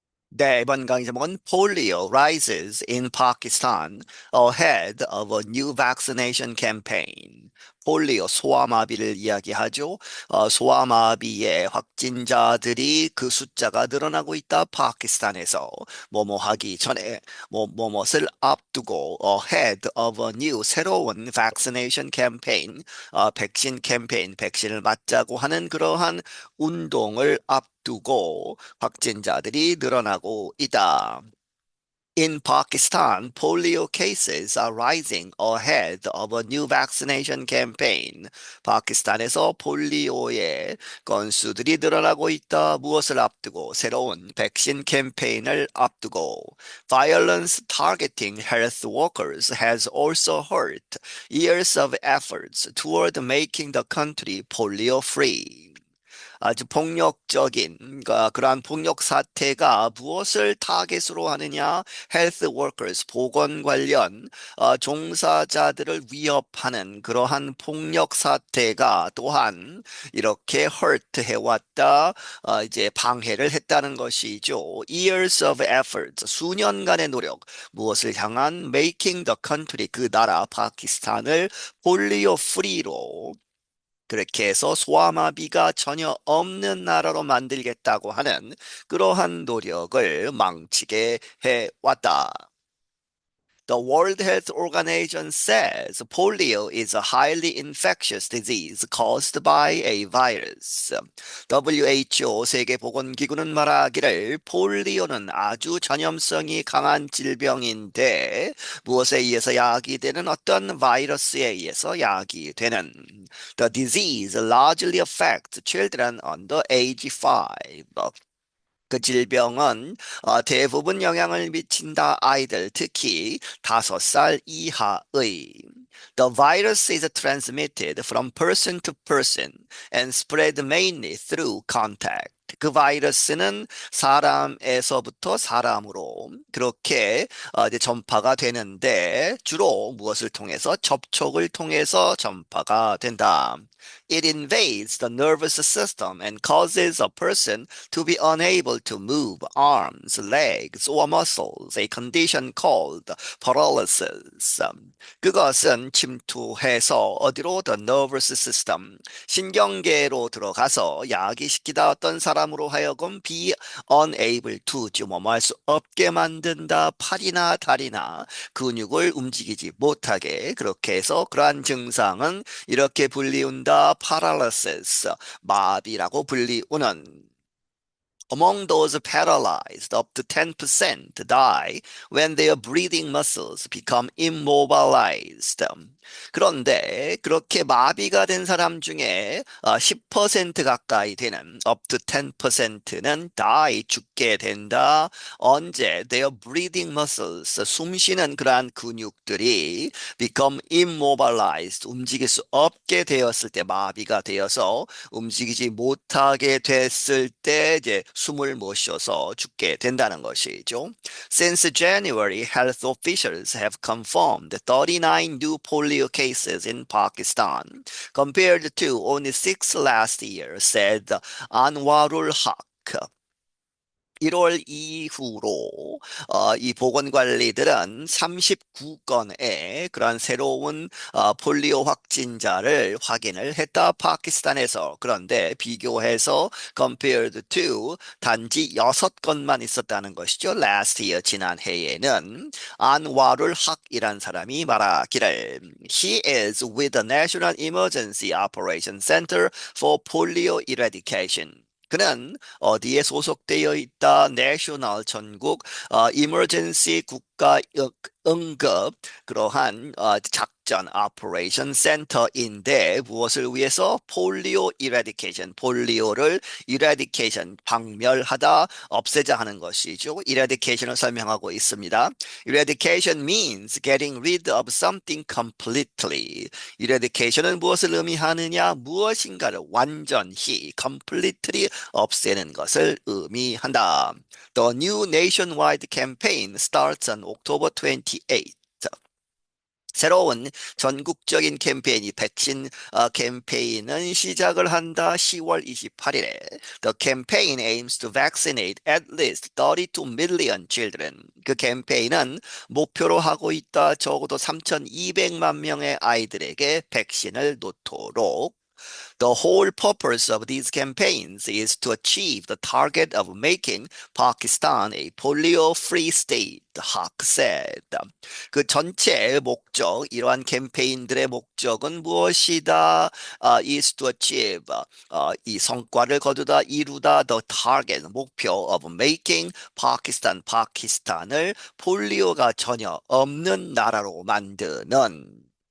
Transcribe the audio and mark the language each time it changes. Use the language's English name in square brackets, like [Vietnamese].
[Korean] 네, 이번 강의 제목은 [English] Polio rises in Pakistan ahead of a new vaccination campaign. [Korean] 폴리오, 소아마비를 이야기하죠. 소아마비의 확진자들이 그 숫자가 늘어나고 있다. 파키스탄에서 뭐뭐 하기 전에 뭐뭇을 앞두고 [English] ahead of a new [Korean] 새로운 [English] vaccination campaign, [Korean] 백신 캠페인, 백신을 맞자고 하는 그러한 운동을 앞두고 확진자들이 늘어나고 있다. [English] In Pakistan, polio cases are rising ahead of a new vaccination campaign. [Korean] 파키스탄에서 폴리오의 건수들이 늘어나고 있다. 무엇을 앞두고? 새로운 백신 캠페인을 앞두고. [English] Violence targeting health workers has also hurt years of efforts toward making the country polio-free. [Korean] 아주 폭력적인 그러한 폭력 사태가 무엇을 타겟으로 하느냐? 헬스 워커스 보건 관련 종사자들을 위협하는 그러한 폭력 사태가 또한 이렇게 hurt 해왔다. 이제 방해를 했다는 것이죠. [English] Years of effort, [Korean] 수년간의 노력, 무엇을 향한 [English] making the country [Korean] 그 나라 파키스탄을 폴리오 프리로 그렇게 해서 소아마비가 전혀 없는 나라로 만들겠다고 하는 그러한 노력을 망치게 해왔다. [English] The World Health Organization says polio is a highly infectious disease caused by a virus. [Korean] WHO 세계보건기구는 말하기를 폴리오는 아주 전염성이 강한 질병인데 무엇에 의해서 야기되는 어떤 바이러스에 의해서 야기되는 [English] The disease largely affects children under age 5. [Korean] 그 질병은 대부분 영향을 미친다 아이들, 특히 5살 이하의. [English] The virus is transmitted from person to person and spread mainly through contact. [Korean] 그 바이러스는 사람에서부터 사람으로 그렇게 이제 전파가 되는데 주로 무엇을 통해서 접촉을 통해서 전파가 된다. [English] It invades the nervous system and causes a person to be unable to move arms, legs, or muscles, a condition called paralysis. [Korean] 그것은 침투해서 어디로 [English] the nervous system, [Korean] 신경계로 들어가서 야기시키다 어떤 사람으로 하여금 [English] be unable to, [Korean] 뭐할 수 없게 만든다. 팔이나 다리나 근육을 움직이지 못하게 그렇게 해서 그러한 증상은 이렇게 불리운다. [English] paralysis, [Korean] 마비라고 불리우는 [English] Among those paralyzed, up to 10% die when their breathing muscles become immobilized. [Korean] 그런데 그렇게 마비가 된 사람 중에 10% 가까이 되는 up to 10%는 die 죽게 된다. 언제 [English] their breathing muscles [Korean] 숨 쉬는 그러한 근육들이 [English] become immobilized [Korean] 움직일 수 없게 되었을 때 마비가 되어서 움직이지 못하게 됐을 때 이제 숨을 못 쉬어서 죽게 된다는 것이죠. [English] Since January, health officials have confirmed 39 new polio cases in Pakistan, compared to only 6 last year, said Anwarul Haq. [Korean] 1월 이후로 이 보건관리들은 39건의 그런 새로운 폴리오 확진자를 확인을 했다. 파키스탄에서. 그런데 비교해서 [English] compared to [Korean] 단지 6건만 있었다는 것이죠. [English] last year [Korean] 지난해에는 안와룰 학이란 사람이 말하기를 [English] He is with the National Emergency Operation Center for Polio Eradication. [Korean] 그는 어디에 소속되어 있다? 내셔널 전국 이머전시 국가 응급 그러한 작전 오퍼레이션 센터인데 무엇을 위해서 폴리오 이라디케이션 폴리오를 이라디케이션 박멸하다 없애자 하는 것이죠. 이라디케이션을 설명하고 있습니다. [English] Eradication means getting rid of something completely. [Korean] Eradication은 무엇을 의미하느냐? 무엇인가를 완전히 completely 없애는 것을 의미한다. [English] The new nationwide campaign starts on October 28th. [Korean] 새로운 전국적인 캠페인이 백신 캠페인은 시작을 한다. 10월 28일에 [English] The campaign aims to vaccinate at least 32 million children. [Korean] 그 캠페인은 목표로 하고 있다. 적어도 3,200만 명의 아이들에게 백신을 놓도록. [English] The whole purpose of these campaigns is to achieve the target of making Pakistan a polio-free state, Haq said. [Korean] 그 전체 목적, 이러한 캠페인들의 목적은 무엇이다? [English] Is to achieve, [Korean] 이 성과를 거두다, 이루다, [English] the target, [Korean] 목표 [English] of making Pakistan, [Korean] 파키스탄을 폴리오가 전혀 없는 나라로 만드는.